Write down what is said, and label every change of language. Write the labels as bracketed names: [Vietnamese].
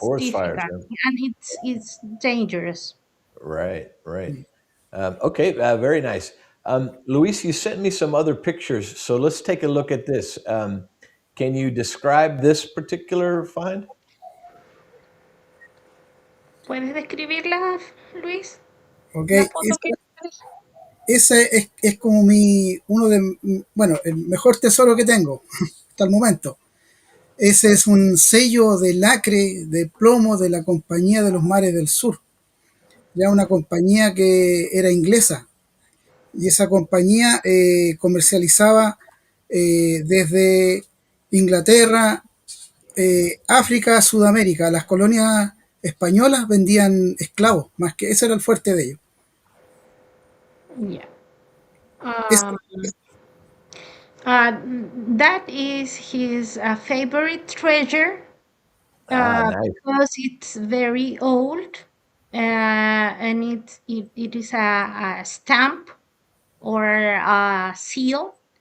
[English] Forest fires. difficult and it's dangerous. Right, right. Okay, very nice. Luis, you sent me some other pictures, so let's take a look at this. Can you describe this particular find? [Spanish] ¿Puedes describirla, Luis? ¿Ok? La foto que aparece. Ese es como uno de, bueno, el mejor tesoro que tengo hasta el momento. Ese es un sello de lacre de plomo de la Compañía de los Mares del Sur, ya una compañía que era inglesa, y esa compañía comercializaba desde Inglaterra, África, Sudamérica. Las colonias españolas vendían esclavos, más que ese era el fuerte de ellos. [English] Yeah. [Spanish] Es, [English] Um, uh, that is his favorite treasure Ah, nice. because it's very old and it is a stamp or a seal.